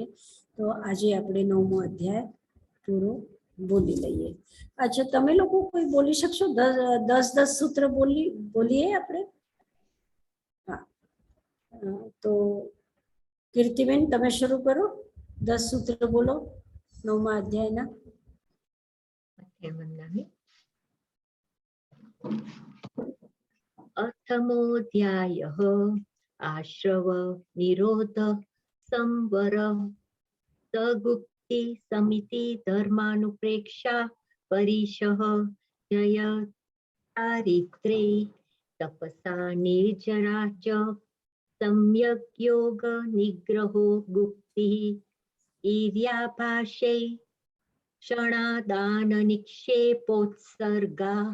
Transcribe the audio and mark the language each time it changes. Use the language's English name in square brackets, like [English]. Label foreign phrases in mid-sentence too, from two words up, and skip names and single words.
[Gujarati] તો આજે આપણે 9મો અધ્યાય પૂરો બોલી લઈએ. અચ્છા, તમે લોકો કોઈ બોલી શકશો? 10 સૂત્ર બોલીએ આપણે? હા, તો કીર્તિબેન તમે શરૂ કરો, 10 સૂત્ર બોલો 9મા અધ્યાયના. [Sanskrit] अथमोऽध्यायः आश्रव निरोध संवर सगुप्ति समिति धर्मानुप्रेक्षा परिशः जय चारित्रे तपसा निर्जरा च सम्यक् योग निग्रहो गुप्तिः ईर्याभाषे क्षणादान निक्षेपोत्सर्गा